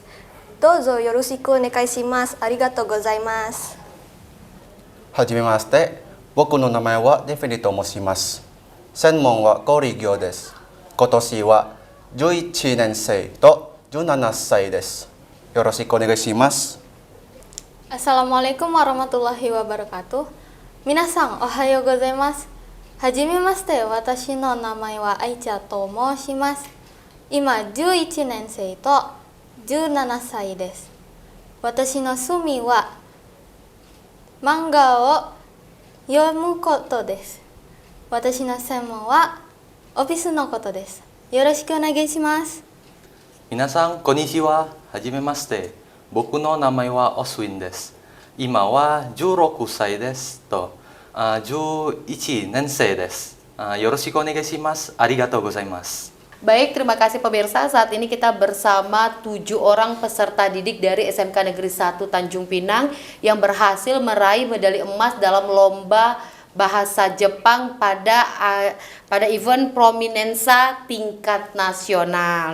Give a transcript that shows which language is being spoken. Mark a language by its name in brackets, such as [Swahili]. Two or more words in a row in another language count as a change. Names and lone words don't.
[Japanese] どうぞよろしくお願いします。ありがとうございます。はじめまして。僕の名前はデフィニと申します。専門は小売業です。今年は11年生と17歳です。よろしくお願いします。 [Arabic] السلام عليكم ورحمة الله وبركاته. [Japanese] 皆さんおはようございます。はじめまして。私の名前は愛ちゃんと申します。今11年生と17歳です。私の趣味は漫画を読むことです。私の専門はオフィスのことです。よろしくお願いします。皆さんこんにちは。はじめまして。僕の名前はオスウィンです。今は16歳ですと11年生です。よろしくお願いします。ありがとうございます。 [Indonesian] Baik, terima kasih pemirsa. Saat ini kita bersama 7 orang peserta didik dari SMK Negeri 1 Tanjung Pinang yang berhasil meraih medali emas dalam lomba bahasa Jepang pada event Prominensa tingkat nasional.